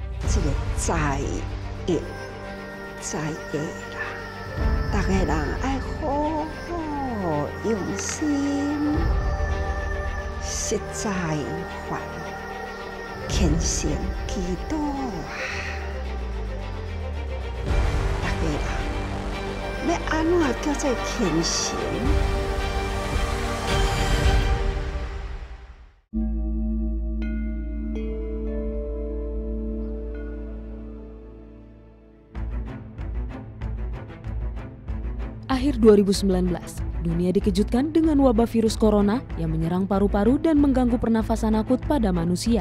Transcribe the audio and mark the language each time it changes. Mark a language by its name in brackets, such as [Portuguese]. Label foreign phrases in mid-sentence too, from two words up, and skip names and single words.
[Min Nan Chinese] 这个在意啦，大家人爱好好用心，实在还虔诚祈祷啊！大家人要安怎叫做虔诚？ [Indonesian] Akhir 2019, dunia dikejutkan dengan wabah virus corona yang menyerang paru-paru dan mengganggu pernafasan akut pada manusia.